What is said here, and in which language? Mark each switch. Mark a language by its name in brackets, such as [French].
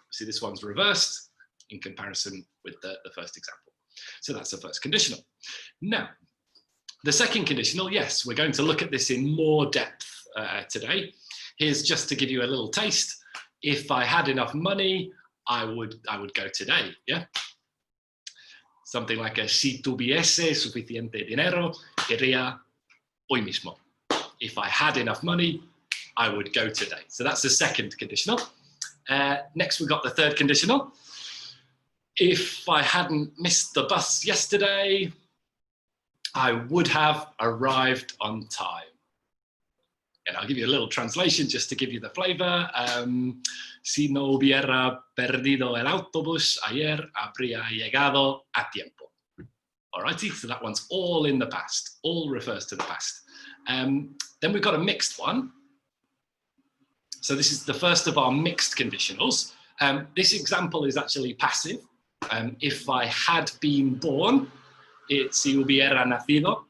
[English] See, this one's reversed in comparison with the first example. So that's the first conditional. Now, the second conditional, yes, we're going to look at this in more depth today. Here's just to give you a little taste. If I had enough money, I would go today, yeah? Something like a [Spanish] si tuviese suficiente dinero, iría hoy mismo. [English] If I had enough money, I would go today. So that's the second conditional. Next, we've got the third conditional. If I hadn't missed the bus yesterday, I would have arrived on time. And I'll give you a little translation just to give you the flavor. [Spanish] Si no hubiera perdido el autobús ayer, habría llegado a tiempo. [English] Alrighty, so that one's all in the past, all refers to the past. Then we've got a mixed one. So this is the first of our mixed conditionals. This example is actually passive. If I had been born, it's [Spanish] si hubiera nacido.